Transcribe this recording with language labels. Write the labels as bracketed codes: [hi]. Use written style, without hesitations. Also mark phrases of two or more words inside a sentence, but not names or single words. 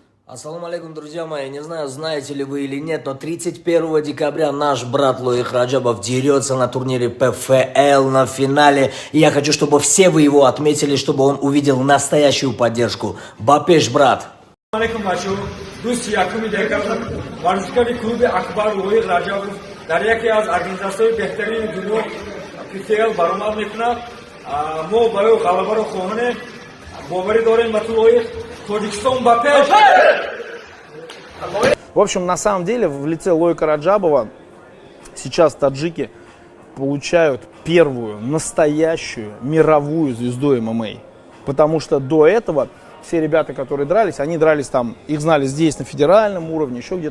[ar] السلام عليكم, [ru] друзья мои. Не знаю, знаете ли вы или нет, но 31 декабря наш брат Лоих Раджабов дерется на турнире ПФЛ на финале. И я хочу, чтобы все вы его отметили, чтобы он увидел настоящую поддержку. Бапеш, брат. Алейкум, Мачо. Друзья, [tg] якуми декабря варзишгари клубе Акбар Лоих Раджабов дар яке аз организациёи беҳтарини дунё ПФЛ баромад мекунад. Мо барои ғалабаро хоҳонем. Боварӣ дорем ба ту Лоих. Тоҷикистон бапеш! [ru] В общем, на самом деле, в лице Лоика Раджабова сейчас таджики получают первую настоящую мировую звезду ММА. Потому что до этого все ребята, которые дрались, они дрались там, их знали здесь на федеральном уровне, еще где-то.